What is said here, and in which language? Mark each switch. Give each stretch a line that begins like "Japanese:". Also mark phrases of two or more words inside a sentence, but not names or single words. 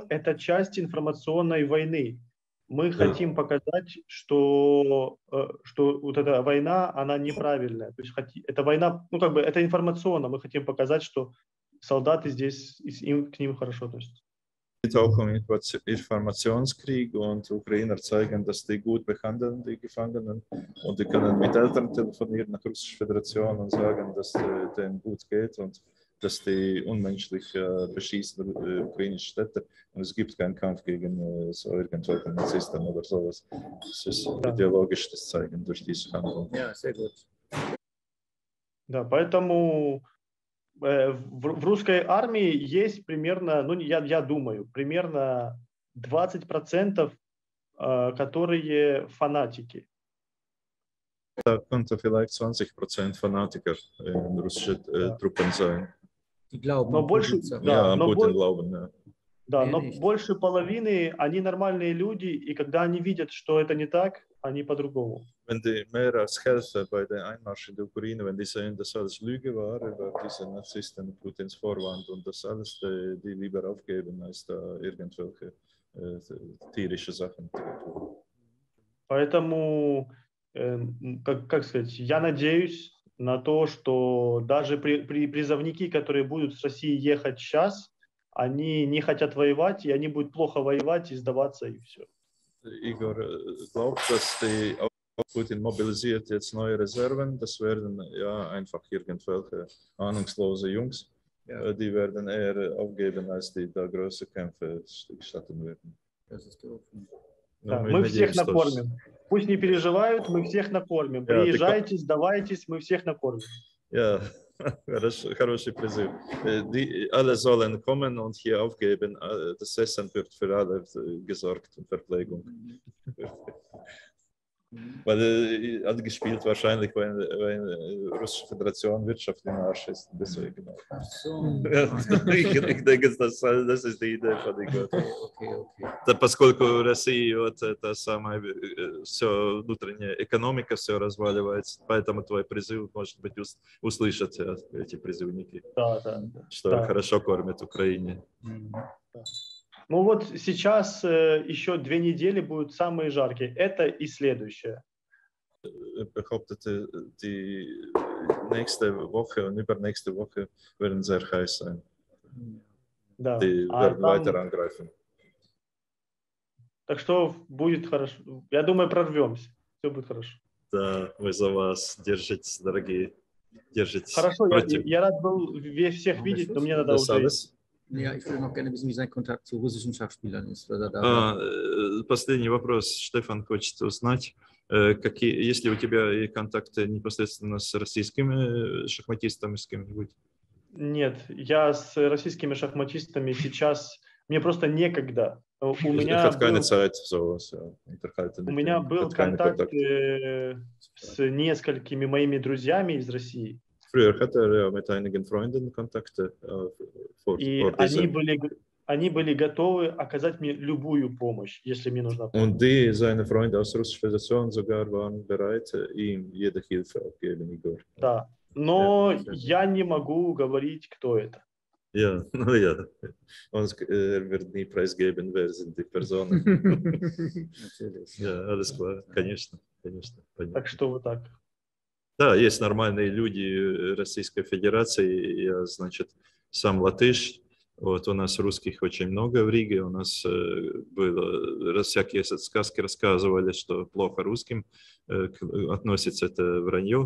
Russian: Это часть информационной войны. Мы хотим показать, что вот эта война, она неправильная. То есть эта война, ну как бы это информационно. Мы хотим показать, что солдаты здесь, к ним хорошо относятся.
German: Es geht auch um Informationskrieg und Ukrainer zeigen, dass die gut behandeln, die Gefangenen. Und die können mit Eltern telefonieren nach Russischer Föderation und sagen, dass es denen gut geht und dass die unmenschlich beschießen ukrainische Städte. Und es gibt keinen Kampf gegen so irgendwelche Narzissten oder sowas. Es ist ideologisch das Zeigen durch diese Handlung. Ja, sehr gut.
Russian: Да, поэтому в русской армии есть примерно, ну я думаю, примерно 20%, которые фанатики.
German: Da könnte vielleicht 20% Fanatiker in russischen Truppen sein. Die glauben.
Russian: Но больше,
German: Ja, an Putin glauben, ja.
Russian: Да, но больше половины, они нормальные люди, и когда они видят, что это не так, они по-другому.
German: Wenn die mehr als Hälfte bei der Einmarsch in die Ukraine, wenn die sehen, dass alles Lüge war über diese Narzissten, Putins Vorwand und das alles, die lieber aufgeben, als da irgendwelche tierische Sachen.
Russian: Поэтому, как сказать, я надеюсь на то, что даже призывники, которые будут с России ехать сейчас, они не хотят воевать, и они будут плохо воевать и сдаваться, и все.
German: Igor glaubt, dass Putin mobilisiert jetzt neue Reserven. Das werden ja einfach irgendwelche ahnungslose Jungs. Ja. Die werden eher aufgeben, als die da große Kämpfe stattfinden werden. Das ist doof.
Russian: Да, мы всех накормим. Пусть не переживают, мы всех накормим. Приезжайте, сдавайтесь, мы всех накормим. Ja, хороший призыв.
German: Alle sollen kommen und hier aufgeben. Das Essen wird für alle gesorgt und Verpflegung. Weil hat gespielt wahrscheinlich, weil Russische Föderation Wirtschaft im Arsch ist. Deswegen. Ach so. Ich denke, das ist die Idee von Igor. Okay.
Russian: Да, поскольку Россия вот это самое все внутренняя экономика все разваливается, поэтому твой призыв может быть услышат эти призывники, что хорошо кормят Украине. Ну вот сейчас еще 2 недели будут самые жаркие. Это и следующее.
German: Behauptete, die nächste Woche und übernächste Woche werden sehr heiß sein.
Russian: Да.
German: Die werden weiter angreifen.
Russian: Так что будет хорошо. Я думаю, прорвемся. Все будет хорошо. Да, мы за вас. Держитесь, дорогие. Держитесь. Хорошо, я рад был всех видеть, но мне надо уже...
German: Ja, ich würde noch gerne wissen, wie sein Kontakt zu russischen Schachspielern ist.
Russian: Последний вопрос. Штефан хочет узнать, есть ли у тебя контакты непосредственно с российскими шахматистами, с кем-нибудь? Нет, я с российскими шахматистами сейчас... Мне просто некогда. У меня был контакт с несколькими моими друзьями из России.
German: Früher hatte er mit einigen Freunden Kontakte.
Russian: И они были готовы оказать мне любую помощь, если мне нужна помощь.
German: Und seine Freunde aus Russischer Föderation sogar waren bereit, ihm jede Hilfe aufgeben, Igor.
Russian: Да, но я не могу говорить, кто это.
German: Ja, wird nie preisgeben, wer sind die Personen. Ja, alles klar,
Russian: конечно. Так что вот так. Да, есть нормальные люди Российской Федерации. Я, значит, сам латыш. Вот у нас русских очень много в Риге. У нас было, всякие сказки рассказывали, что плохо русским относится, это вранье.